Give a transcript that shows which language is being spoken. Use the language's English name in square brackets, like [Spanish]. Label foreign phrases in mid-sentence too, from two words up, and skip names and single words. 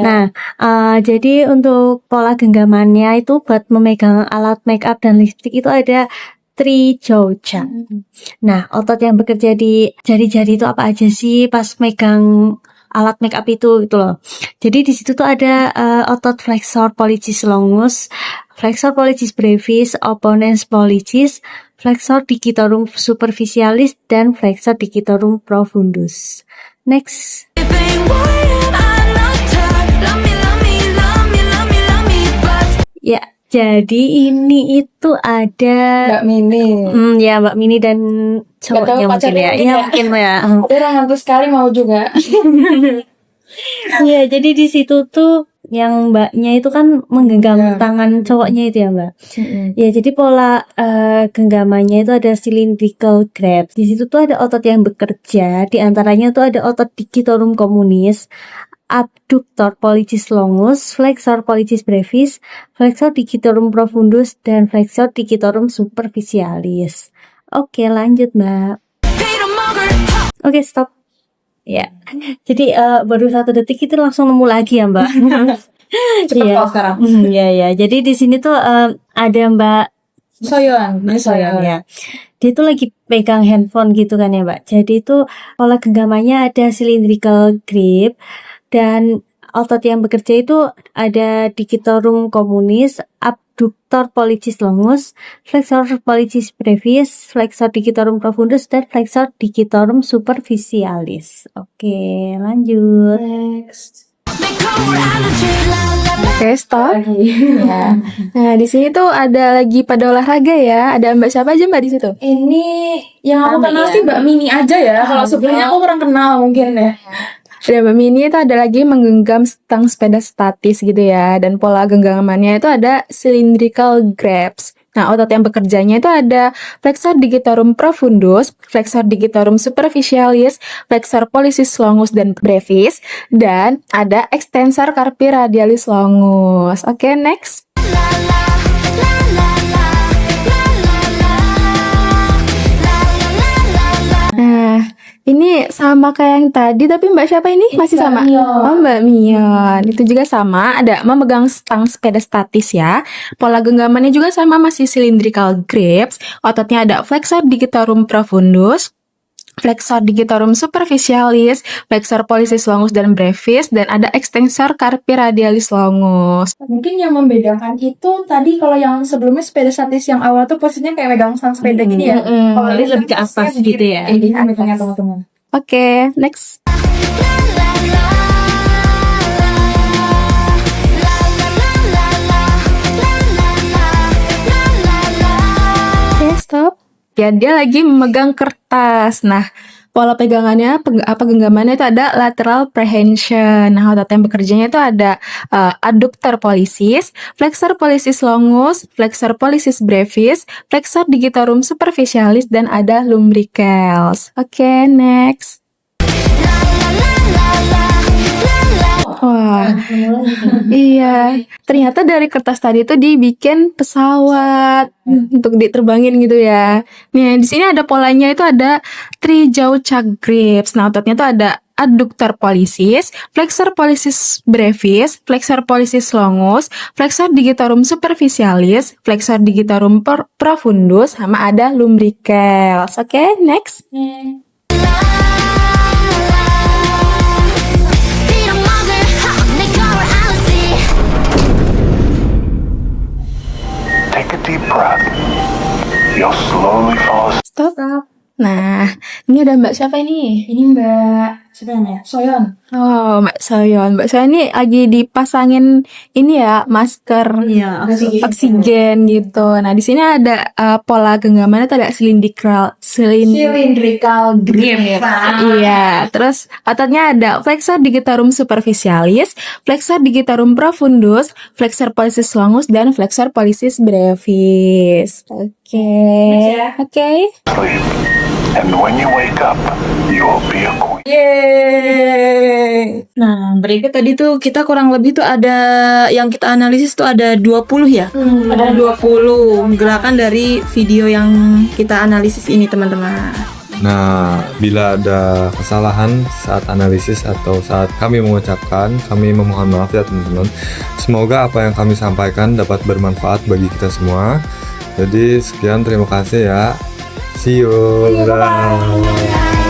[Indonesian] Nah, jadi untuk pola genggamannya itu buat memegang alat [English] make up [Indonesian] dan lipstick itu ada Trijoja. Nah, otot yang bekerja di jari-jari itu apa aja sih pas megang alat [English] make up [Indonesian] itu gitu loh. Jadi di situ tuh ada otot [Latin] flexor pollicis longus, flexor pollicis brevis, opponens pollicis, flexor digitorum superficialis, [Indonesian] dan [Latin] flexor digitorum profundus. [Indonesian] Next. Ya, jadi ini itu ada Mbak Mini. ya Mbak Mini dan cowoknya mungkin pacarnya ya. mungkin Ya ya. mungkin ya. Aku orang ngantuk sekali mau juga. Ya, jadi di situ tuh yang mbaknya itu kan menggenggam tangan cowoknya itu ya mbak. Ya, jadi pola genggamannya itu ada [English] cylindrical grasp. [Indonesian] Di situ tuh ada otot yang bekerja. Di antaranya tuh ada otot [Latin] digitorum communis, abductor pollicis longus, flexor pollicis brevis, flexor digitorum profundus, [Indonesian] dan [Latin] flexor digitorum superficialis. [Indonesian] Oke, lanjut mbak. Oke, stop. Ya, jadi baru 1 detik itu langsung nemu lagi ya mbak. Cepet kok sekarang. Ya. Jadi di sini tuh ada Mbak Soyeon. ya. Dia tuh lagi pegang handphone gitu kan ya mbak. Jadi itu pola genggamannya ada [English] cylindrical grip, [Indonesian] dan otot yang bekerja itu ada [Latin] digitorum communis, abductor pollicis longus, flexor pollicis brevis, flexor digitorum profundus, [Indonesian] dan [Latin] flexor digitorum superficialis. [Indonesian] Oke, lanjut. Next. Oke, stop. Ya. Nah, di sini tuh ada lagi pada olahraga ya. Ada Mbak siapa aja Mbak di situ? Ini yang aku Rame kenal ya. sih Mbak Mini aja ya. Kalau sebelumnya aku kurang kenal mungkin ya. Ada Mbak Mini itu ada lagi menggenggam stang sepeda statis gitu ya. Dan pola genggamannya itu ada [English] cylindrical grasp. [Indonesian] Nah, otot yang bekerjanya itu ada [Latin] flexor digitorum profundus, flexor digitorum superficialis, flexor pollicis longus [Indonesian] dan brevis, dan ada [Latin] extensor carpi radialis longus. [Indonesian] Oke, next. Nah, ini sama kayak yang tadi, tapi Mbak siapa ini? Masih sama? Oh, Mbak Mion. Itu juga sama, ada memegang stang sepeda statis ya. Pola genggamannya juga sama, masih [English] cylindrical grasp. [Indonesian] Ototnya ada [Latin] flexor digitorum profundus, flexor digitorum superficialis, flexor pollicis longus [Indonesian] dan brevis, dan ada [Latin] extensor carpi radialis longus. [Indonesian] Mungkin yang membedakan itu tadi kalau yang sebelumnya sepeda statis yang awal tuh posisinya kayak megang stang sepeda gini ya. Kalau ini lebih ke atas gitu ya. Ini metodenya teman-teman. Oke, next. Oke, stop. Ya, dia lagi memegang kertas. Nah, pola pegangannya, genggamannya itu ada [English] lateral prehension. [Indonesian] Nah, otot yang bekerjanya itu ada [Latin] adductor pollicis, flexor pollicis longus, flexor pollicis brevis, flexor digitorum superficialis, [Indonesian] dan ada lumbricals. Oke, next. Wah, iya. Ternyata dari kertas tadi tuh dibikin pesawat untuk diterbangin gitu ya. Nih, di sini ada polanya itu ada trijauca grips. Nah, ototnya tuh ada [Latin] adductor pollicis, flexor pollicis brevis, flexor pollicis longus, flexor digitorum superficialis, flexor digitorum profundus, [Indonesian] sama ada lumbricals. Oke, next. [English] Take a deep breath. You'll slowly fall asleep. [Indonesian] Stop. Nah, ini ada Mbak siapa ini? Ini Mbak siapa namanya? Soyeon. Oh, Mbak Soyeon. Mbak Soyeon ini lagi dipasangin ini ya, masker Iya, oksigen gitu. Nah, di sini ada pola genggamannya tuh ada [English] cylindrical grip. [Indonesian] Iya, terus ototnya ada [Latin] flexor digitorum superficialis, flexor digitorum profundus, flexor pollicis longus, [Indonesian] dan [Latin] flexor pollicis brevis. [Indonesian] Oke. Oke. [English] And when you wake up, you will be a queen. [Indonesian] Yeay. Nah, berikut tadi tuh kita kurang lebih tuh ada yang kita analisis tuh ada 20 ya. Ada 20 gerakan dari video yang kita analisis ini, teman-teman. Nah, bila ada kesalahan saat analisis atau saat kami mengucapkan, kami memohon maaf ya teman-teman. Semoga apa yang kami sampaikan dapat bermanfaat bagi kita semua. Jadi sekian, terima kasih ya. [English] See you. Bye.